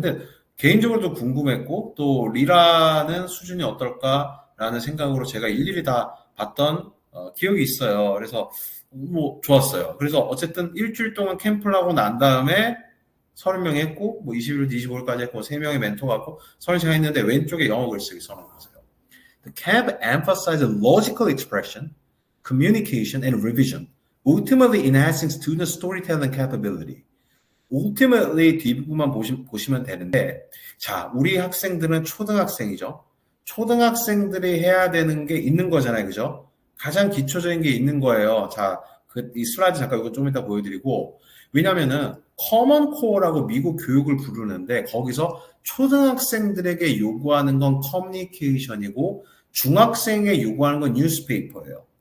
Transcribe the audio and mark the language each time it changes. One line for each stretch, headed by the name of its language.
Korean: 근데 개인적으로도 궁금했고 또 리라는 수준이 어떨까라는 생각으로 제가 일일이 다 봤던 기억이 있어요. 그래서 뭐 좋았어요. 그래서 어쨌든 일주일 동안 캠프를 하고 난 다음에 30명 했고 뭐 21일부터 25일까지 했고 3명의 멘토가 있고 30시간 했는데 왼쪽에 영어 글쓰기 써놓으세요.
English: The camp emphasizes logical expression, communication, and revision, ultimately enhancing student storytelling capability.
Korean: ultimately 뒷부분만 보시면 되는데 자, 우리 학생들은 초등학생이죠. 초등학생들이 해야 되는 게 있는 거잖아요. 그죠? 가장 기초적인 게 있는 거예요. 자, 이 슬라이드 잠깐 이거 좀 이따 보여드리고 왜냐면은 커먼 코어라고 미국 교육을 부르는데 거기서 초등학생들에게 요구하는 건 커뮤니케이션이고 중학생에 요구하는 건 뉴스페이퍼예요.